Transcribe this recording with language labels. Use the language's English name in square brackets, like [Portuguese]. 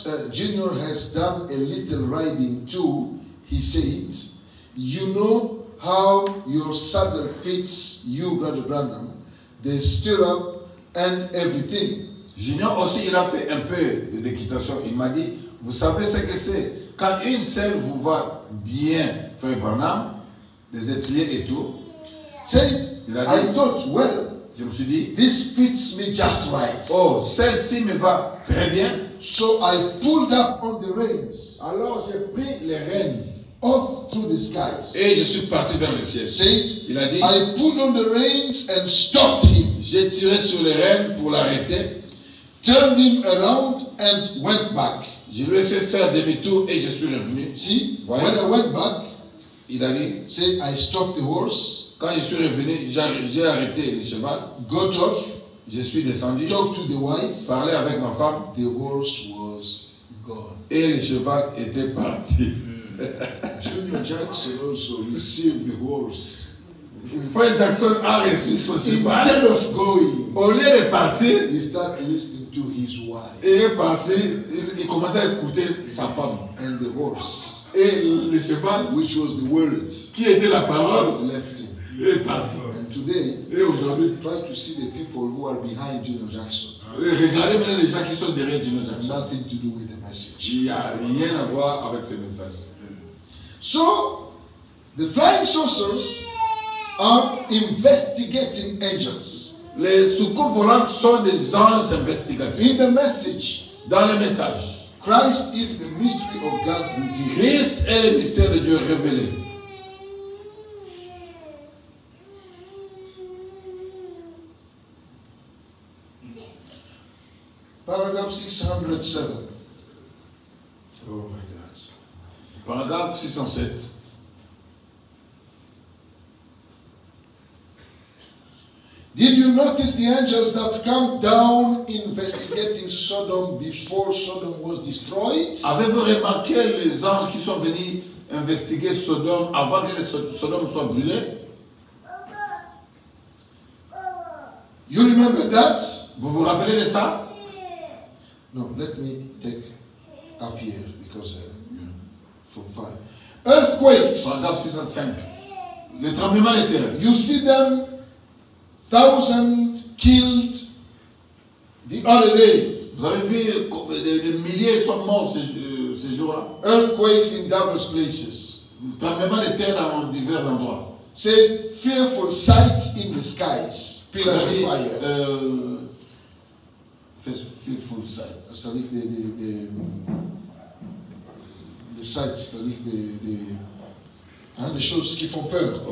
[English] Junior has done a little riding too. He said, you know how your saddle fits you, Brother Branham, the stirrup and everything. [French] Junior aussi, il a fait un peu d'équitation. Il m'a dit, vous savez ce que c'est? Quand une selle vous va bien, frère Branham, les étriers et tout, [English] Said, [French] Il a [English] I [French] dit- [English] thought, well, [French] je me suis dit, [English] this fits me just right. [French] oh, celle-ci me va très bien. [English] So I pulled up on the reins [French] Alors j'ai pris les rênes [English] up through the skies. [French] et je suis parti vers le ciel. [English] Said, [French] Il a dit, [English] I pulled on the reins and stopped him, [French] j'ai tiré sur les rênes pour l'arrêter. [English] turned him around and went back. [French] Je lui ai fait faire demi-tour et je suis revenu. [English] See, Right. when I went back, [French] Il a dit, [English] said I stopped the horse, [French] quand je suis revenu, j'ai arrêté le cheval. [English] got off, [French] Je suis descendu, [English] talked to the wife. [French] parlé avec ma femme [English] The horse was gone. [French] et le cheval était parti. [English] Junior Jackson also received the horse. [French] Frère Jackson a reçu son cheval. [English] Instead of going, [French] Au lieu de partir, [English] he started listening to his wife [French] il est parti, il commençait à écouter sa femme. [English] and the horse, [French] Et le cheval, [English] which was the word, [French] qui était la parole, [English] left him. [French] est parti. [English] And today, [French] Et aujourd'hui, [English] try to see the people who are behind Junior Jackson. [French] regardez maintenant les gens qui sont derrière Gino Jackson. [English] Nothing to do with the message. [French] Il n'y a rien à voir avec ces messages. [English] So, the flying saucers are investigating angels. [French] Les soucoupes volantes sont des anges investigateurs. [English] In the message, [French] Dans le message, [English] Christ is the mystery of God revealed. [French] Christ est le mystère de Dieu révélé. [English] Paragraph 607. Oh my God. [French] Paragraphe 607. [English] Did you notice the angels that come down investigating Sodom before Sodom was destroyed? [French] Avez-vous remarqué les anges qui sont venus investiguer Sodome avant que Sodome soit brûlé? [English] You remember that? [French] Vous vous rappelez de ça? [English] No, let me take up here because from 5. Earthquakes. [French] Paragraphe 605. Le tremblement de terre. [English] You see them, 1,000 killed the other day. [French] Vous avez vu des milliers sont morts ces jours-là? [English] Earthquakes in diverse places. [French] Le tremblement de terre dans divers endroits. [English] Say fearful sights in the skies. Pillars of fire. Fearful sights. [French] C'est-à-dire des sights, c'est-à-dire des choses qui font peur.